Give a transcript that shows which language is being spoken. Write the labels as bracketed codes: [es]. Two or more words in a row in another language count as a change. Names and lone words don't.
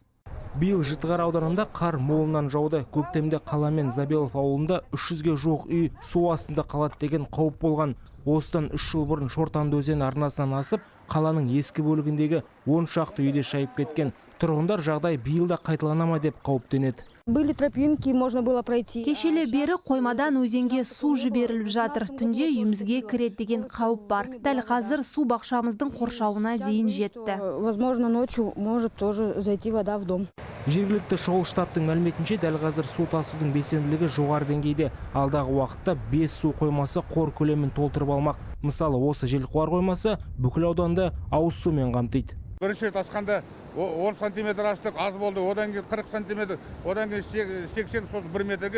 [kk] Биыл Жітіқара ауданында қар молынан жауды. Көктемде қала мен Забелов ауылында 300-ге жуық үй су астында қалады деген қауіп болған. Осыдан 3 жыл бұрын Шортанды өзені арнасынан асып, қаланың ескі бөлігіндегі 10 шақты үйде шайып кеткен. Тұрғындар жағдай биыл да қайталанама деп қауіптенеді. [ru] Были тропинки, можно было пройти. [kk] Кешеле бері қоймадан өзенге су жіберіліп жатыр. Түнде үйімізге кіреді деген қауіп бар. Дәл қазір су бақшамыздың қоршауына дейін жетті. [ru] Возможно, ночью может тоже зайти вода в дом. [kk] Жергілікті шұғыл штабтың мәліметінше дәл қазір су тасудың белсенділігі жоғары деңгейде. Алдағы уақытта 5 су қоймасы қор көлемін толтырып алмақ. Мысалы, осы Желқуар қоймасы бүкіл ауданды ауыз сумен қамтиды. Бірінші тасқанда 10 сантиметр аштық, аз болды, одан кейін 40 сантиметр, одан кейін 80, сосын 1 метрге.